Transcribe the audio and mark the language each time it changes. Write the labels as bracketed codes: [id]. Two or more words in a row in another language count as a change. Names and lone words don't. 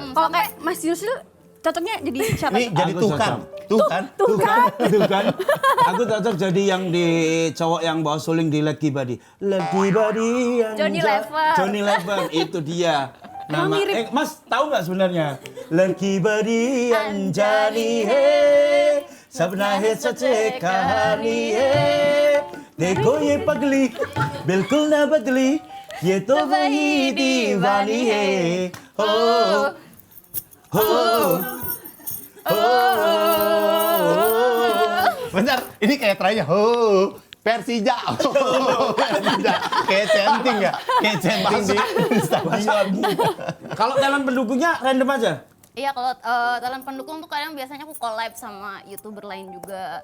[id] Kalau kayak Mas Yusril cocoknya jadi siapa? Ini jadi Aku tuh kan. Tuh kan. Aku cocok jadi yang di cowok yang bawa suling di Lucky Body. Lucky Body yang Johnny Lever. Johnny Lever itu dia. Emang Nama mirip. Mas tahu nggak sebenarnya? [hi] Lucky Body yang Johnny है सपना है सच्चे कहानी है देखो ये पगली बिल्कुल ना बदली ये तो वही दीवानी है हो हो [id] Bentar, ini kayak trainya. Persija. Persija. Kayak chanting ya? Kayak chanting di stadion. Kalau talent pendukungnya random aja. Iya, kalau talent pendukung tuh kadang biasanya aku collab sama YouTuber lain juga.